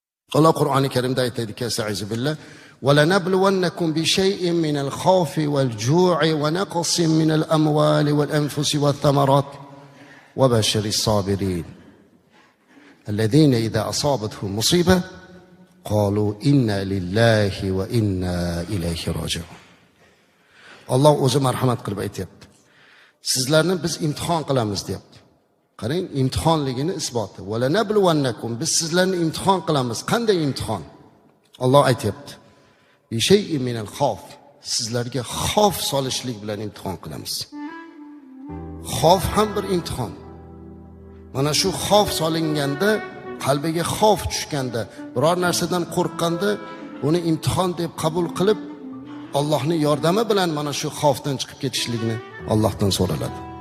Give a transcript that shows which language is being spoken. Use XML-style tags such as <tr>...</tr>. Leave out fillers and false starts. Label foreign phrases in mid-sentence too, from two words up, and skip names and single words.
<uz>Allah Qur'oni Karimda aytadiki,</uz> <ar>"أستعيذ بالله ولنبلونكم بشيء من الخوف والجوع ونقص من الأموال والأنفس والثمرات وبشر الصابرين. الذين إذا أصابتهم مصيبة قالوا إنا لله وإنا إليه راجعون."</ar> <uz>Allah o'zi marhamat qilib aytayapti. Sizlarni biz imtihon qilamiz deyapti. Qarang, imtihonligini isboti. Va lanabluwannakum, biz sizlarni imtihon qilamiz. Qanday imtihon? Alloh aytayapti.</uz> <ar>بشيء من الخوف,</ar> <uz>sizlarga xavf solishlik bilan imtihon qilamiz. Xavf ham bir imtihon. Mana shu xavf solinganda, qalbiga xavf tushganda, biror narsadan qo'rqqanda, buni imtihon deb qabul qilib, Allohning yordami bilan mana shu xavfdan chiqib ketishlikni Allohdan so'raladi.</uz>